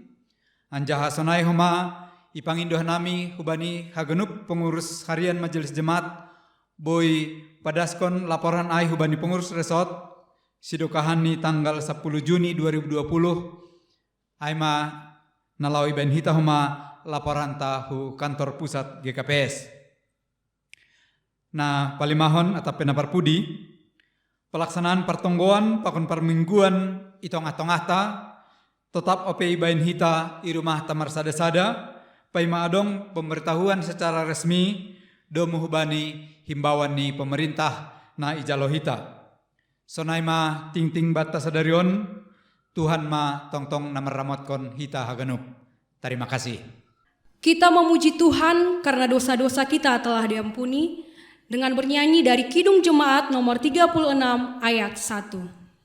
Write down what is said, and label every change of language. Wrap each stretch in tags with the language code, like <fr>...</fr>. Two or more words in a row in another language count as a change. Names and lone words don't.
<bts>Anjaha sonai homa ipangindoh nami hubani hagenup</bts> <id>pengurus harian majelis jemaat</id> <bts>boy padaskon laporan ai hubani pengurus resort sidokahani tanggal 10 Juni 2020 aima nalawi ben hita homa laporan tahu</bts> <id>kantor pusat</id> <bts>GKPS. Nah, palimahon atau penaparpudi pelaksanaan pertonggoan pakon parmingguan itong atong-ata tetap OPI bain hita i rumah tamar sada-sada paima adong pemberitahuan</bts> <id>secara resmi</id> <bts>domu hubani himbauan ni pemerintah na ijalo hita. Sonai ma ting-ting bata sadarion Tuhan ma tong-tong nameramotkan hita haganup.</bts> <id>Terima kasih. Kita memuji Tuhan karena dosa-dosa kita telah diampuni dengan bernyanyi dari Kidung Jemaat nomor 36 ayat 1.</id>